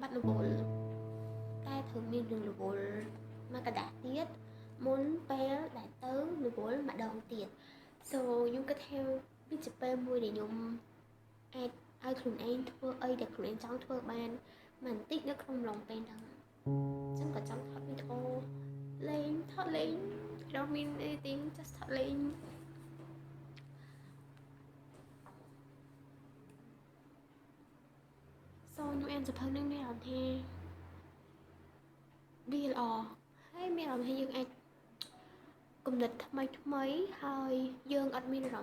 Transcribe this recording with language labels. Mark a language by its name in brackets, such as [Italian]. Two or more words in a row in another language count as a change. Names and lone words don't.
[Khmer] ត់រវល់តែត្រូវមានរឿងរវល់មកកដាស់ទៀតមុនពេលដែលទៅរវល់ម្ដងទៀត so ខ្ញុំគិតថាវាជាពេលមួយដែលខ្ញុំអាចឲ្យខ្លួនឯងធ្វើអីដែលខ្លួនឯងចង់ធ្វើបានបន្តិចនៅក្នុងឡងពេលហ្នឹងចឹងក៏ចង់ថតវីដេអូលេងថតលេង [English] I don't mean anything just [Khmer] ថតលេង ខ្ញុំអានសភៅនឹងមានអារម្មណ៍ថាវាល្អហើយមានអារម្មណ៍ថាយើងអាចគំនិតថ្មីហើយយើងអត់មានអារ